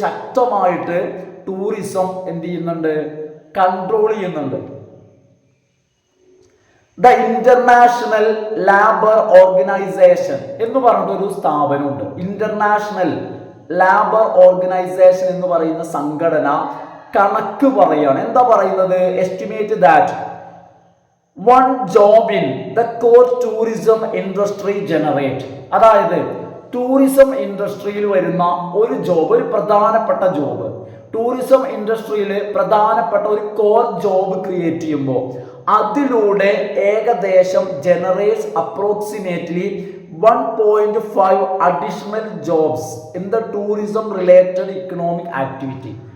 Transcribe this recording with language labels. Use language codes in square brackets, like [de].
[ml] ശക്തമായിട്ട് ടൂറിസം എന്ത് ചെയ്യുന്നുണ്ട്? കൺട്രോൾ ചെയ്യുന്നുണ്ട്. ദ ഇന്റർനാഷണൽ ലേബർ ഓർഗനൈസേഷൻ എന്ന് പറഞ്ഞിട്ടൊരു സ്ഥാപനമുണ്ട്. ഇന്റർനാഷണൽ ലേബർ ഓർഗനൈസേഷൻ എന്ന് പറയുന്ന സംഘടന കണക്ക് പറയാണ്. എന്താ പറയുന്നത്? [en] Estimate that 1 job in the core tourism industry generate. [ml] അതായത് ടൂറിസം ഇൻഡസ്ട്രിയിൽ വരുന്ന ഒരു ജോബ്, ഒരു പ്രധാനപ്പെട്ട ജോബ്, ടൂറിസം ഇൻഡസ്ട്രിയിൽ പ്രധാനപ്പെട്ട ഒരു കോർ ജോബ് ക്രിയേറ്റ് ചെയ്യുമ്പോൾ അതിലൂടെ ഏകദേശം [en] Generates approximately 1.5 additional jobs in the tourism related economic activity.